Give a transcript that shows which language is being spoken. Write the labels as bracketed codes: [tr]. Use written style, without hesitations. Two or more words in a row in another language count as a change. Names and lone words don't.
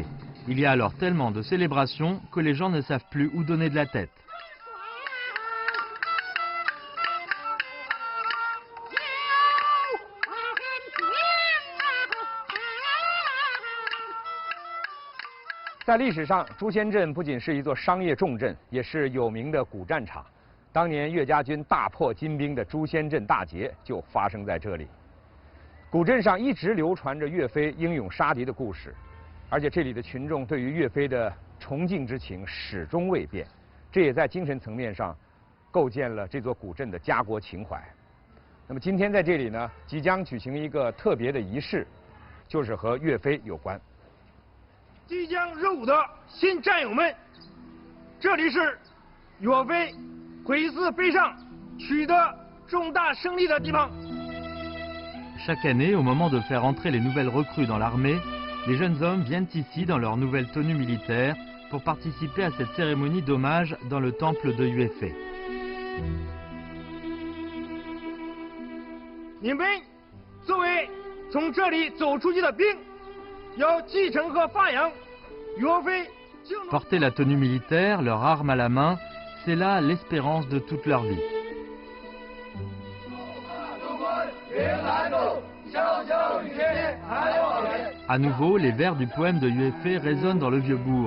[fr] Il y a alors tellement de célébrations que les gens ne savent plus où donner de la tête. [zh] Dans 历史上，朱仙镇不仅是一座商业重镇，也是有名的古战场。当年岳家军大破金兵的朱仙镇大捷就发生在这里。古镇上一直流传着岳飞英勇杀敌的故事。而且这里的群众对于岳飞的崇敬之情始终未变，这也在精神层面上构建了这座古镇的家国情怀。那么今天在这里呢，即将举行一个特别的仪式，就是和岳飞有关。即将入伍的新战友们，这里是岳飞鬼子北上取得重大胜利的地方。 [fr] Chaque année, au moment de faire entrer les nouvelles recrues dans l'armée, les jeunes hommes viennent ici dans leur nouvelle tenue militaire pour participer à cette cérémonie d'hommage dans le temple de Yuefei. [zh] 你们作为从这里走出去的兵，要继承和发扬岳飞。 [fr] Porter la tenue militaire, leur arme à la main, c'est là l'espérance de toute leur vie. À nouveau, les vers du poème de Yuefei résonnent dans le vieux bourg.